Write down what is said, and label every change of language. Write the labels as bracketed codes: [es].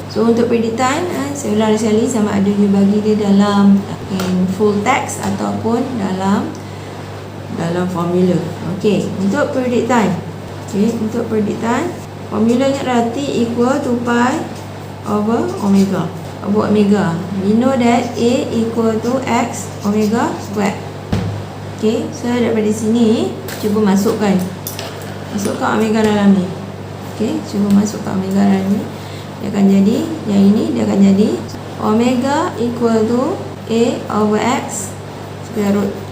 [ms] So untuk periodic time, saya ulang sekali, sama ada you bagi dia dalam [en] in full text [ms] ataupun dalam formula. Okey, untuk periodic time. Okey, untuk periodic time, formulanya adalah [en] T equal to pi over omega. We know that A equal to X omega square. [ms] Okey, so daripada sini cuba masukkan omega dalam ni. Okey, cuba masukkan omega dalam ni. Dia akan jadi, yang ini dia akan jadi [en] omega equal to A over X square root.